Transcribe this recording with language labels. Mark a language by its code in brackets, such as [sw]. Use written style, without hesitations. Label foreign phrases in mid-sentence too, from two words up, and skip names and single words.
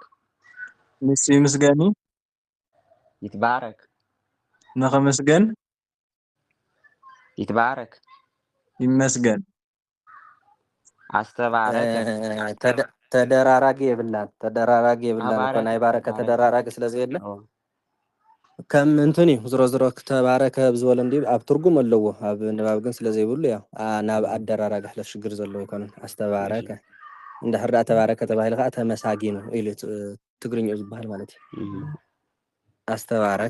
[ti] ንሱ ይመስገን ይትባረክ ንኸመስገን ይትባረክ ይመስገን አስተባረከ ተደራራጊ የብላን እኮ አባረከ ናይ ባረከ ተባረከ ተደራራጊ ስለዚህ የለ ኦ ከም እንትን እዩ ዝሮ ዝሮ ተባረከ ብዝበለ እንዲ ኣብ ትርጉም ኣለዎ ኣብ ንባብ ግን ስለዘይብሉ ያው ናብ ኣደራራጊ ሕለ ሽግር ዘለዎ ይኮነን እሺ ኣስተባረከ እንድሕር ዳኣ ተባረከ ተባሂሉ ከዓ ተመሳጊኑ ኢሉ ትግርኛኡ ዝበሃል ማለት እዩ ኣስተባረከ